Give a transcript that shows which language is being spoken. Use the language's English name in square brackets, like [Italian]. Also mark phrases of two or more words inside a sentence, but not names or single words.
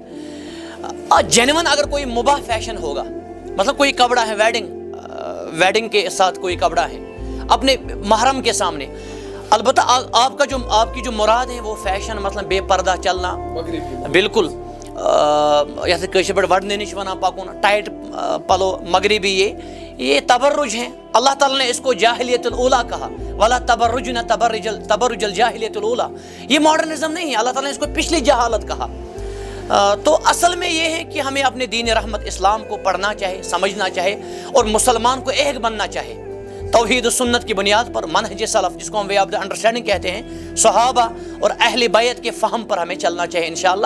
[Urdu] جینون اگر کوئی مباح فیشن ہوگا، مطلب کوئی کپڑا ہے ویڈنگ کے ساتھ کوئی کپڑا ہے اپنے محرم کے سامنے، البتہ آپ کی جو مراد ہے وہ فیشن، مثلا بے پردہ چلنا، بالکل یعنی کشر پہ [Kashmiri] وڑنے نش ونان پکن، [Urdu] ٹائٹ پلو مغربی، یہ تبرج ہیں۔ اللہ تعالیٰ نے اس کو [Arabic] جاہلیت الاولیٰ [Urdu] کہا، [Arabic] ولا تبرجن تبرج الجاہلیت الاولیٰ، [Urdu] یہ ماڈرنزم نہیں ہے، اللہ تعالیٰ نے اس کو پچھلی جہالت کہا۔ تو اصل میں یہ ہے کہ ہمیں اپنے دین رحمت اسلام کو پڑھنا چاہے، سمجھنا چاہے، اور مسلمان کو ایک بننا چاہے توحید و سنت کی بنیاد پر، منہج سلف جس کو ہم [English] way of the understanding [Urdu] کہتے ہیں، صحابہ اور اہل بیت کے فہم پر ہمیں چلنا چاہیے انشاءاللہ۔